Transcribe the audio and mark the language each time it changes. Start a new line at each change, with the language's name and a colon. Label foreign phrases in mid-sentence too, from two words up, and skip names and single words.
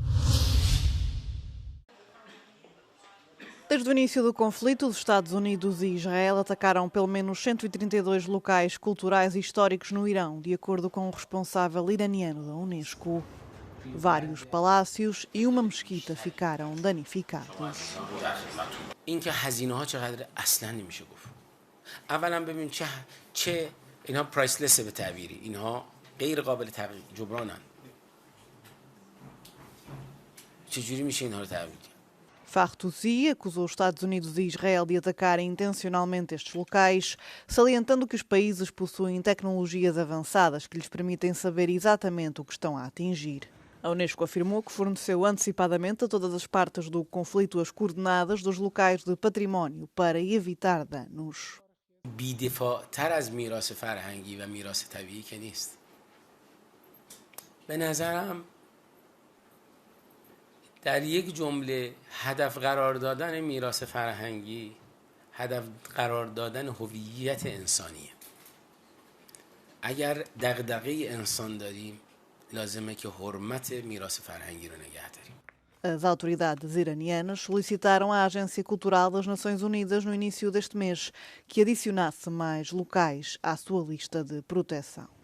Portuguese: Desde o início do conflito, os Estados Unidos e Israel atacaram pelo menos 132 locais culturais e históricos no Irão, de acordo com o responsável iraniano da Unesco. Vários palácios e uma mesquita ficaram danificados.
Persian: اینکه هزینه‌ها چقدر اصلا نمیشه گفت. اولا ببین چه اینها پرایسلس به تعبیری، اینها غیر قابل جبرانن. چجوری میشه اینها رو تعبیر کرد؟
Portuguese: Fahtouzzi acusou os Estados Unidos e Israel de atacarem intencionalmente estes locais, salientando que os países possuem tecnologias avançadas que lhes permitem saber exatamente o que estão a atingir. A Unesco afirmou que forneceu antecipadamente a todas as partes do conflito as coordenadas dos locais de património para evitar danos.
Persian: بی‌دفاع‌تر از میراث فرهنگی و میراث طبیعی که نیست. به نظرم در یک جمله هدف قرار دادن میراث فرهنگی هدف قرار دادن هویت انسانیه. اگر دغدغه انسان داریم لازمه که حرمت میراث فرهنگی رو نگه داریم.
Portuguese: As autoridades iranianas solicitaram à Agência Cultural das Nações Unidas no início deste mês que adicionasse mais locais à sua lista de proteção.